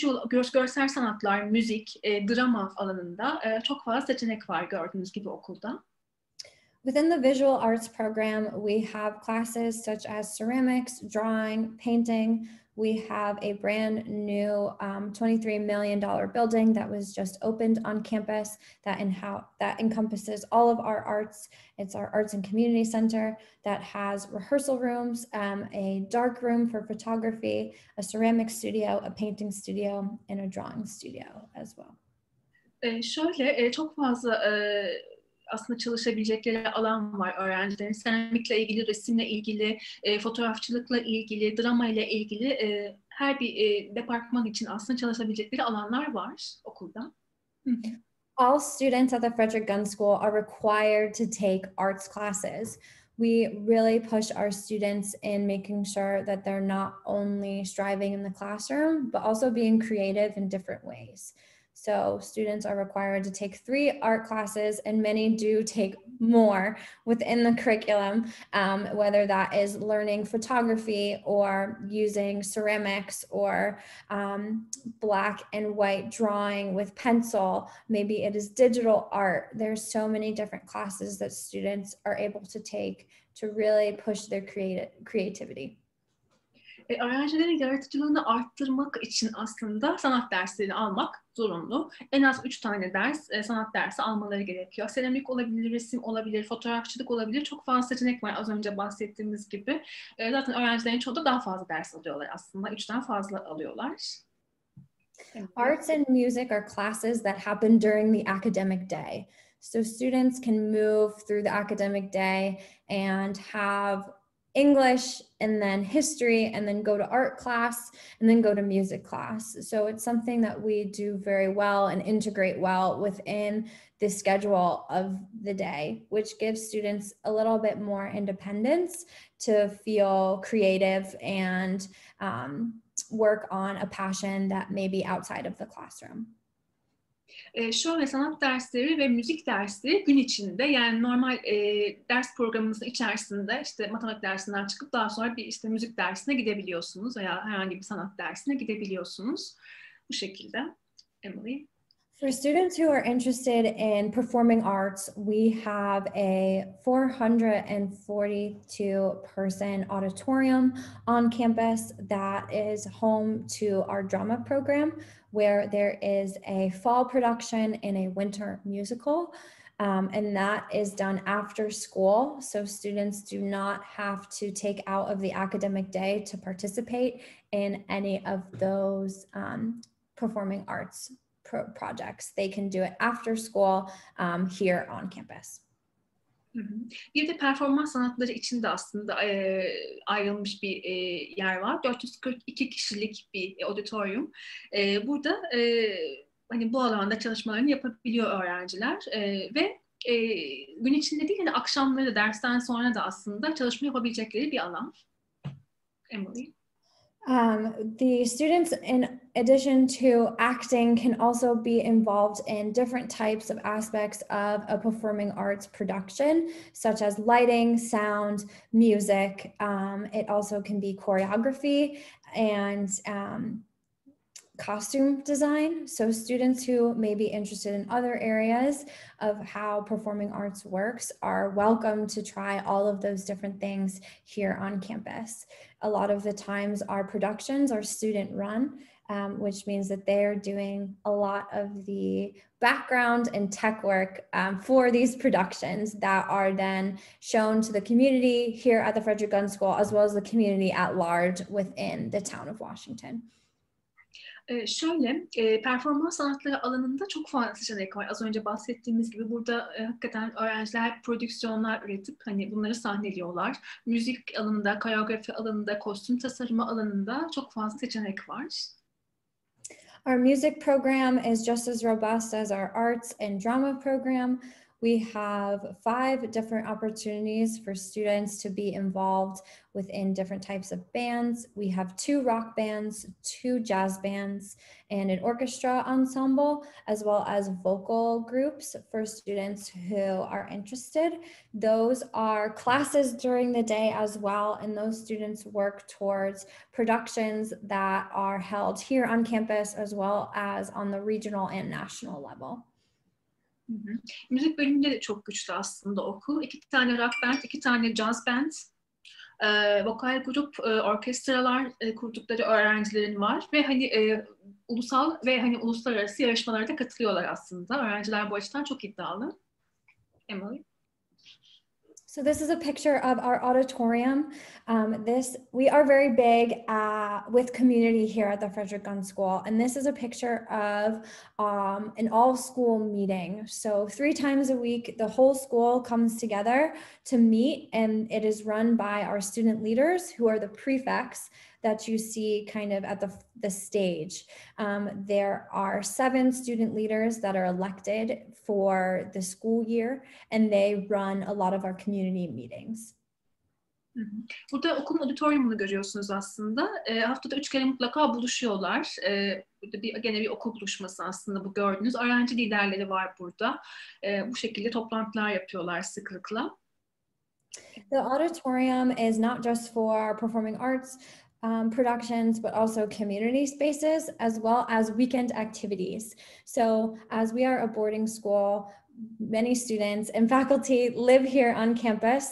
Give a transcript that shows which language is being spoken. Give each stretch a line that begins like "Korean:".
Turkish: Görsel sanatlar, müzik, drama alanında çok fazla seçenek var gördüğünüz gibi okulda.
English: Within the visual arts program, we have classes such as ceramics, drawing, painting. We have a brand new $23 million building that was just opened on campus that encompasses all of our arts. It's our arts and community center that has rehearsal rooms, a dark room for photography, a ceramic studio, a painting studio, and a drawing studio as well.
Turkish: Çok fazla aslında çalışabilecekleri alan var öğrencilerin. Seramikle ilgili, resimle ilgili, fotoğrafçılıkla ilgili, drama ile ilgili her bir departman için aslında çalışabilecekleri alanlar var okulda.
English: All students at the Frederick Gunn School are required to take arts classes. We really push our students in making sure that they're not only striving in the classroom, but also being creative in different ways. So students are required to take 3 art classes, and many do take more within the curriculum, whether that is learning photography or using ceramics or black and white drawing with pencil. Maybe it is digital art. There's so many different classes that students are able to take to really push their creativity.
Turkish: Öğrencilerin yaratıcılığını arttırmak için aslında sanat derslerini almak zorunlu. En az 3 tane sanat dersi almaları gerekiyor. Seramik olabilir, resim olabilir, fotoğrafçılık olabilir. Çok fazla seçenek var az önce bahsettiğimiz gibi. Zaten öğrencilerin çoğu da daha fazla ders alıyorlar aslında. 3'ten fazla alıyorlar.
English: Arts and music are classes that happen during the academic day. So students can move through the academic day and have English and then history and then go to art class and then go to music class. So it's something that we do very well and integrate well within the schedule of the day, which gives students a little bit more independence to feel creative and work on a passion that may be outside of the classroom.
Turkish: Şöyle sanat dersleri ve müzik dersleri gün içinde, yani normal ders programımızın içerisinde işte matematik dersinden çıkıp daha sonra bir işte müzik dersine gidebiliyorsunuz veya herhangi bir sanat dersine gidebiliyorsunuz. Bu şekilde. Emily.
English: For students who are interested in performing arts, we have a 442-person auditorium on campus that is home to our drama program, where there is a fall production and a winter musical. And that is done after school. So students do not have to take out of the academic day to participate in any of those performing arts projects. They can do it after school here on campus.
Turkish: Bir de performans sanatları için de aslında ayrılmış bir yer var. 442 kişilik bir auditorium. Burada hani bu alanda çalışmalarını yapabiliyor öğrenciler ve gün içinde değil de akşamları da dersten sonra da aslında çalışma yapabilecekleri bir alan. Emily.
English: The students, in addition to acting, can also be involved in different types of aspects of a performing arts production, such as lighting, sound, music. It also can be choreography and costume design. So students who may be interested in other areas of how performing arts works are welcome to try all of those different things here on campus. A lot of the times our productions are student run, which means that they're doing a lot of the background and tech work for these productions that are then shown to the community here at the Frederick Gunn School, as well as the community at large within the town of Washington.
Turkish: Şöyle, performans sanatları alanında çok fazla seçenek var. Az önce bahsettiğimiz gibi burada hakikaten öğrenciler prodüksiyonlar üretip hani bunları sahneliyorlar. Müzik alanında, koreografi alanında, kostüm tasarımı alanında çok fazla seçenek var.
English: Our music program is just as robust as our arts and drama program. We have 5 different opportunities for students to be involved within different types of bands. We have 2 rock bands, 2 jazz bands, and an orchestra ensemble, as well as vocal groups for students who are interested. Those are classes during the day as well, and those students work towards productions that are held here on campus, as well as on the regional and national level. Hı hı.
Turkish: Müzik bölümünde de çok güçlü aslında okul. 2 tane rock band, 2 tane jazz band, vokal grup, orkestralar kurdukları öğrencilerin var ve hani ulusal ve hani uluslararası yarışmalara da katılıyorlar aslında. Öğrenciler bu açıdan çok iddialı. Emily?
English: So this is a picture of our auditorium. We are very big with community here at the Frederick Gunn School, and this is a picture of an all-school meeting. So 3 times a week, the whole school comes together to meet, and it is run by our student leaders, who are the prefects that you see kind of at the stage. There are 7 student leaders that are elected for the school year, and they run a lot of our community meetings.
Turkish: Burada okulun auditoriumunu görüyorsunuz aslında. Haftada 3 kere mutlaka buluşuyorlar. Burada gene bir okul buluşması aslında bu gördüğünüz. Öğrenci liderleri var burada. Bu şekilde toplantılar yapıyorlar sıklıkla.
English: The auditorium is not just for performing arts productions, but also community spaces, as well as weekend activities. So as we are a boarding school, many students and faculty live here on campus.